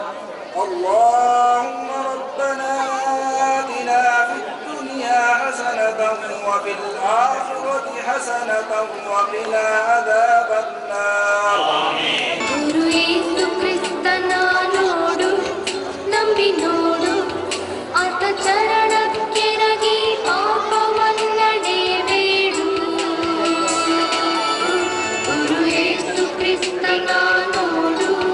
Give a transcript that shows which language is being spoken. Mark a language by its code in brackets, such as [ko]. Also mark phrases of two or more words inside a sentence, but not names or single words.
[ar] اللهم ربنا آتنا في الدنيا حسنة وفي الآخرة حسنة وقنا عذاب النار. [kn] ಗುರು ಯೇಸು ಕ್ರಿಸ್ತನ ನೋಡು, ನಂಬಿ ನೋಡು, ಆತ ಚರಣಕ್ಕೆರಗಿ ಪಾಪವನ್ನಡೆ ಬೇಡು. ಗುರು ಯೇಸು ಕ್ರಿಸ್ತನ ನೋಡು.